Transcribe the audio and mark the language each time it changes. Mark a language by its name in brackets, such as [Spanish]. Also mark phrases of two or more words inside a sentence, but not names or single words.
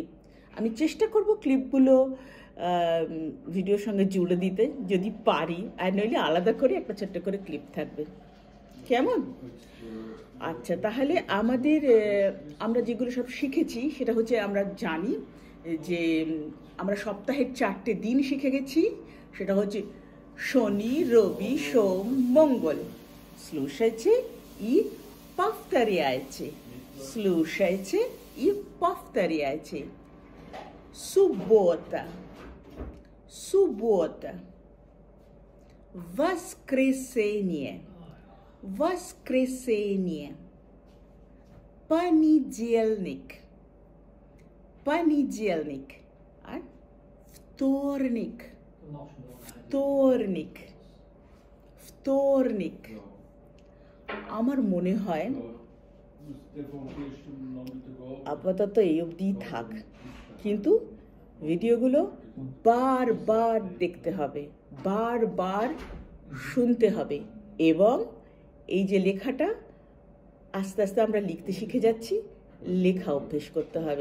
[Bangla] আমি চেষ্টা করব ক্লিপগুলো ভিডিওর সঙ্গে জুড়ে দিতে, যদি পারি, আর নইলে আলাদা করে একটা ছোট্ট করে ক্লিপ থাকবে, কেমন? আচ্ছা, তাহলে আমরা যেগুলো সব শিখেছি সেটা হচ্ছে, আমরা জানি যে আমরা সপ্তাহের 4টে দিন শিখে গেছি। সেটা হচ্ছে শনি, রবি, সোম, মঙ্গল। [Russian] Слушайте и повторяйте. Слушайте и повторяйте. Суббота. Суббота. Воскресенье. Воскресенье. Понедельник. Понедельник. Вторник. Вторник. Вторник. [Bangla] আমার মনে হয় আপাতত এই অবধি থাক, কিন্তু ভিডিওগুলো বারবার দেখতে হবে, বারবার শুনতে হবে, এবং এই যে লেখাটা আস্তে আস্তে আমরা লিখতে শিখে যাচ্ছি, লেখা অভ্যেস করতে হবে।